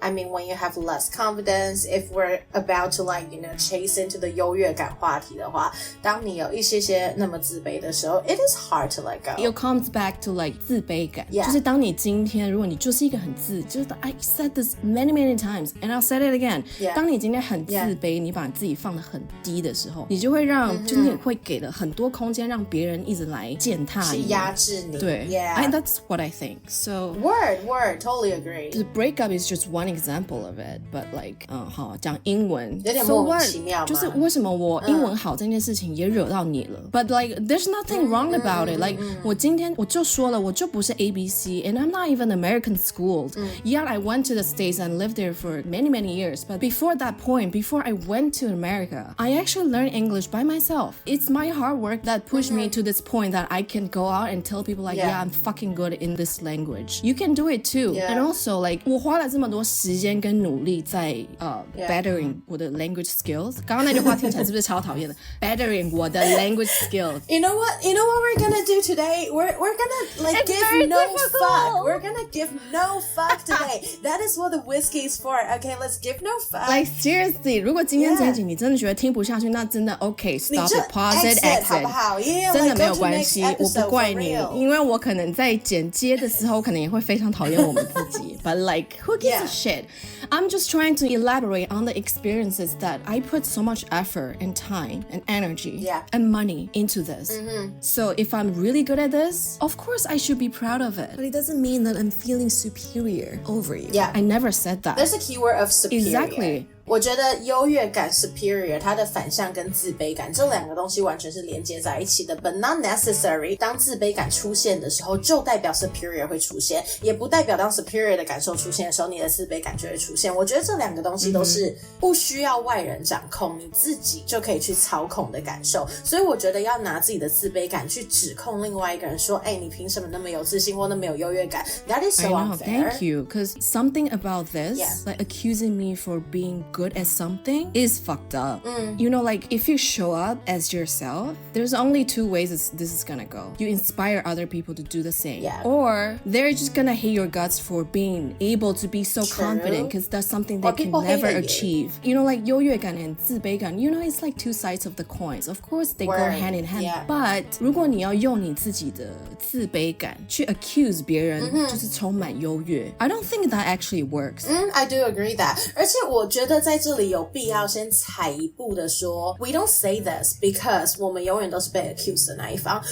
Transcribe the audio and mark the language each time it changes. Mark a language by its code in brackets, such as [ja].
[en] I mean, when you have less confidence, if we're about to like, you know, chase into the [zh] 优越感话题的话, 当你有一些些那么自卑的时候, [en] it is hard to let go. It comes back to like 自卑感. [zh] 就是当你今天如果你就是一个很自, 就是 [en] I said this many times and I'll say it again. [zh] 当你今天很自卑, 你把自己放得很低的时候, 你就会让就是你会给了很多空间让别人一直来践踏你，去压制你。对 [en] Yeah. That's what I think. So Word, totally agree. The breakup is just one example of it, but like [zh] 好讲英文有点莫名其妙嘛。就是为什么我英文好这件事情也惹到你了 [en] But like there's nothing wrong about it. [zh] Like 我今天我就说了我就不是 ABC [en] and I'm not even American schooled. Yeah, I went to the States and lived there for many years, but before that point, before I went to America, I actually learned English by myself. It's my hard work that pushed me to this point that I can go out and tell people like, yeah, I'm fucking good in this language. You can do it too. And also like [zh] 我花了这么多时间跟努力在bettering 我的 [en] language skills. [zh] 刚刚那句话听起来是不是超讨厌的 bettering 我的 [en] language skills. You know what we're gonna do today? We're gonna like It's give very no difficult. fuck. We're gonna give no fuck today. That is what the whiskey is for. Okay, let's give no fuck. Like seriously, [zh] 如果今天这一集你真的觉得听不下去，那真的 [en] OK, stop it, pause it, exit. [zh] 好不好？ [en] Yeah, [zh] 真的 [en] like, [zh] 没有关系，我不怪你，因为我可能在剪接的时候，可能也会非常讨厌我们自己。 [en] But like, who gives a shit? I'm just trying to elaborate on the experiences that I put so much effort and time and energy and money into this. So if I'm really good at this, of course I should be proud of it. But it doesn't mean that I'm feeling superior over you. Yeah. I never said that. There's a keyword of superior. Exactly. [zh] 我觉得优越感 superior 它的反向跟自卑感这两个东西完全是连接在一起的 [en] but not necessary [zh] 当自卑感出现的时候就代表 superior 会出现，也不代表当 superior 的感受出现的时候你的自卑感就会出现。我觉得这两个东西都是不需要外人掌控，你自己就可以去操控的感受。所以我觉得要拿自己的自卑感去指控另外一个人说你凭什么那么有自信或那么有优越感， [en] That is so unfair. Thank you, because something about this like accusing me for being good at something is fucked up. You know, like if you show up as yourself, there's only two ways this is gonna go. You inspire other people to do the same, or they're just gonna hate your guts for being able to be so confident because that's something they can never achieve. You know, like 优越感 and 自卑感, you know, it's like two sides of the coins. Of course, they go hand in hand. [zh] But 如果你要用你自己的自卑感去 accuse 别人就是充满优越, [en] I don't think that actually works. I do agree that. [zh] 而且我觉得在这里有必要先踩一步的说 [en] We don't say this because [zh] 我们永远都是被 accused 的那一方。